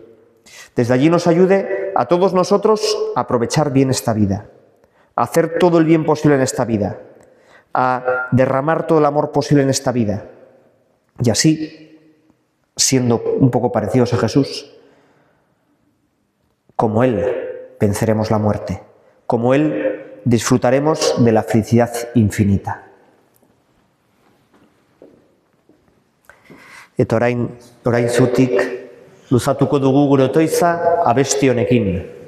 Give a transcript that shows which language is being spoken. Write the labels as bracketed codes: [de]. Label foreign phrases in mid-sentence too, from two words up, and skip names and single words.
[es] Desde allí nos ayude a todos nosotros a aprovechar bien esta vida, a hacer todo el bien posible en esta vida, a derramar todo el amor posible en esta vida. Y así, siendo un poco parecidos a Jesús, como Él venceremos la muerte, como Él disfrutaremos de la felicidad infinita. [eu] Eta orain zutik, luzatuko dugu gure otoitza abesti honekin.